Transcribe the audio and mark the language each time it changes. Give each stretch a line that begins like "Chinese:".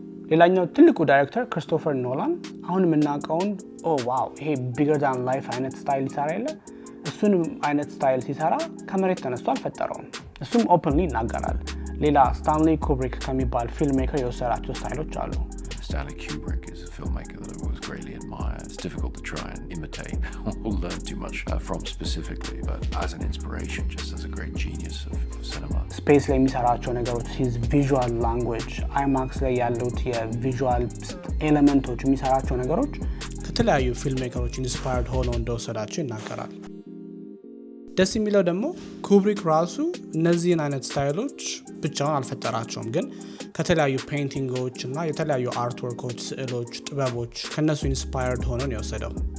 Amharic: ሌላኛው ትልቁ ዳይሬክተር ክሪስቶፈር ኖላን አሁን የምናውቀውን ዋው ይሄ ቢገር ዳን ላይፍ አይነት ስታይል ይሰራ የለ እሱን አይነት ስታይል ሲሰራ ከመሬት ተነስቶ አልፈጠረውም። እሱም ኦፕንሊ ይናገራል። ሌላ ስታንሊ ኩብሪክ ከሚባል ፊልም ሜከር የወሰዳቸው ስታይሎች አሉ።
English: Stanley Kubrick is a filmmaker that I was greatly admire. It's difficult to try and imitate or learn too much from specifically, but as an inspiration, just as a great genius of cinema.
Amharic: ስፔስ ላይ የሚሰራቸው ነገሮች
English: his visual language
Amharic: IMAX ላይ ያሉት የቪዥዋል ኤሌመንቶች የሚሰራቸው ነገሮች ከተለያዩ ፊልም ሜከሮች ኢንስፓየርድ ሆነው እንደወሰዳቸው ይናገራል። ደስ የሚለው ደግሞ ኩብሪክ ራሱ እነዚህን አይነት ስታይሎች ብቻውን አልፈጠራቸውም፣ ግን ከተለያዩ ፔይንቲንጎች እና የተለያዩ አርትወርኮች፣ ስዕሎች፣ ጥበቦች ከነሱ ኢንስፓየርድ ሆኖ ነው የወሰደው።